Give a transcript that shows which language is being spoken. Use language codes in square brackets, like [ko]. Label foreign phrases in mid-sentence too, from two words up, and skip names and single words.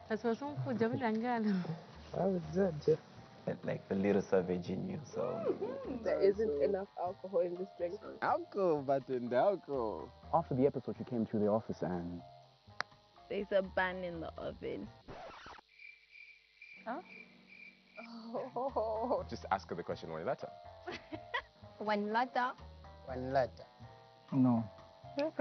[en] Like the little savage in you, so. There isn't enough alcohol in this drink. Alcohol, but in the alcohol. After the episode, you came to the office and. There's a bun in the oven. Huh? Oh. Just ask her the question Wanilata. Wanilata. Wanilata. No. Okay.